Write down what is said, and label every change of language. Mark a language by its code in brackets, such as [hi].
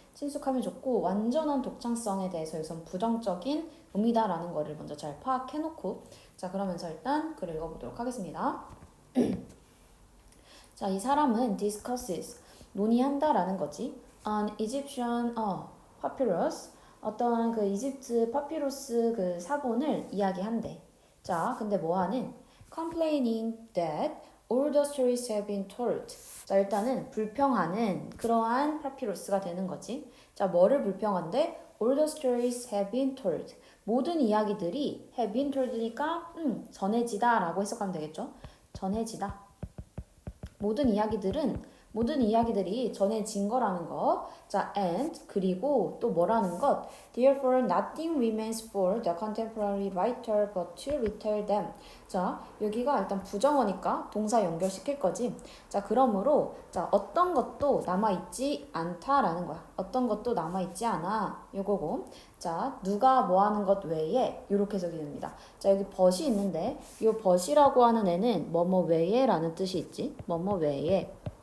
[ko] 친숙함이 좋고 완전한 독창성에 대해서 여기서는 부정적인 의미다라는 거를 먼저 잘 파악해놓고 자, 그러면서 일단 글을 읽어보도록 하겠습니다. 자, 이 사람은 discusses 논의한다라는 거지. [en] An Egyptian papyrus [ko] 어떤 그 이집트 파피루스 그 사본을 이야기한대. 자, 근데 뭐하는? [en] Complaining that all the stories have been told. [ko] 자, 일단은 불평하는 그러한 파피루스가 되는 거지. 자, 뭐를 불평한대? [en] All the stories have been told. [ko] 모든 이야기들이 [en] have been told [ko] 니까 전해지다라고 해석하면 되겠죠. 전해지다. 모든 이야기들이 전해진 거라는 거. 자, and 그리고 또 뭐라는 것. [en] Therefore, nothing remains for the contemporary writer but to retell them. [ko] 자, 여기가 일단 부정어니까 동사 연결시킬 거지. 자, 그러므로 자, 어떤 것도 남아있지 않다라는 거야. 어떤 것도 남아있지 않아. 요거고. 자, 누가 뭐 하는 것 외에 이렇게 해석이 됩니다. 자, 여기 벗이 있는데 이 벗이라고 하는 애는 뭐뭐 외에 라는 뜻이 있지. 뭐뭐 외에.